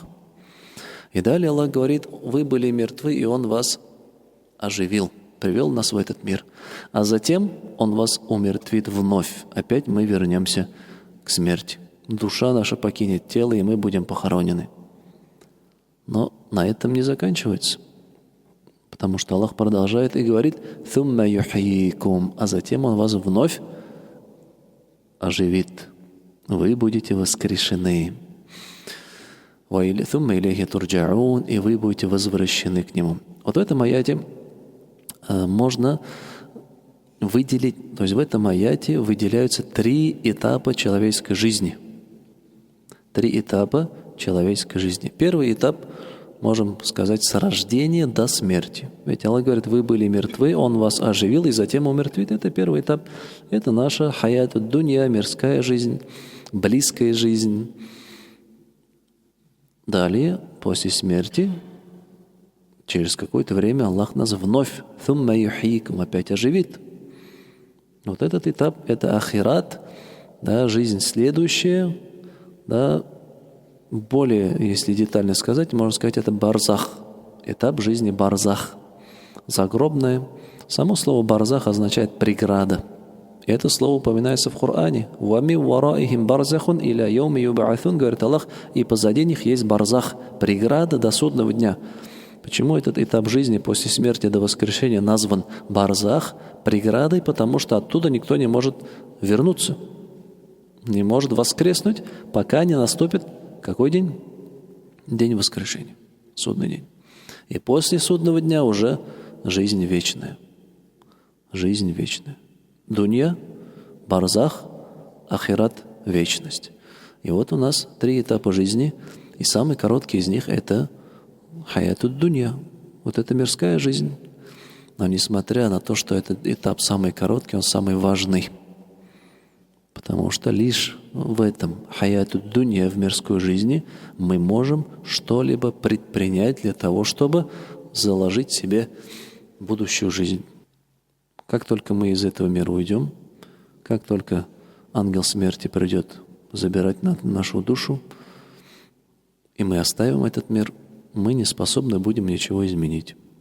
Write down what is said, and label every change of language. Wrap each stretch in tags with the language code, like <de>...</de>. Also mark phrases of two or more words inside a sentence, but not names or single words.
<ru>И далее Аллах говорит: вы были мертвы, и Он вас оживил, привел нас в этот мир. А затем Он вас умертвит вновь. Опять мы вернемся к смерти. Душа наша покинет тело, и мы будем похоронены. Но на этом не заканчивается. Потому что Аллах продолжает и говорит:</ru> <ar>«ثم يحييكم»,</ar> <ru>а затем Он вас вновь оживит. Вы будете воскрешены.</ru> <ar>«ثم إليه ترجعون»,</ar> <ru>и вы будете возвращены к Нему. Вот в этом аяте можно выделить, то есть в этом аяте выделяются 3 этапа человеческой жизни. 3 этапа человеческой жизни. Первый этап, можем сказать, с рождения до смерти. Ведь Аллах говорит: вы были мертвы, Он вас оживил и затем умертвит. Это первый этап. Это наша</ru> <ar>حياة الدنيا,</ar> <ru>мирская жизнь, близкая жизнь. Далее, после смерти, через какое-то время Аллах нас вновь</ru> <ar>«ثم يحييكم»</ar> <ru>опять оживит. Вот этот этап – это ахират, да, жизнь следующая, да, более, если детально сказать, можно сказать, это барзах, этап жизни барзах, загробное. Само слово барзах означает преграда. И это слово упоминается в Коране.</ru> <ar>«ومن ورائهم برزخ إلى يوم يبعثون»,</ar> <ru>говорит Аллах, и позади них есть барзах, преграда до судного дня. Почему этот этап жизни после смерти до воскрешения назван барзах, преградой? Потому что оттуда никто не может вернуться, не может воскреснуть, пока не наступит какой день? День воскрешения, судный день. И после судного дня уже жизнь вечная. Жизнь вечная. Дунья, барзах, ахират, вечность. И вот у нас 3 этапа жизни, и самый короткий из них – это</ru> <ar>حياة الدنيا.</ar> <ru>Вот это мирская жизнь. Но несмотря на то, что этот этап самый короткий, он самый важный. Потому что лишь в этом</ru> <ar>حياة الدنيا,</ar> <ru>в мирской жизни, мы можем что-либо предпринять для того, чтобы заложить себе будущую жизнь. Как только мы из этого мира уйдем, как только ангел смерти придет забирать нашу душу, и мы оставим этот мир, мы не способны будем ничего изменить.</ru>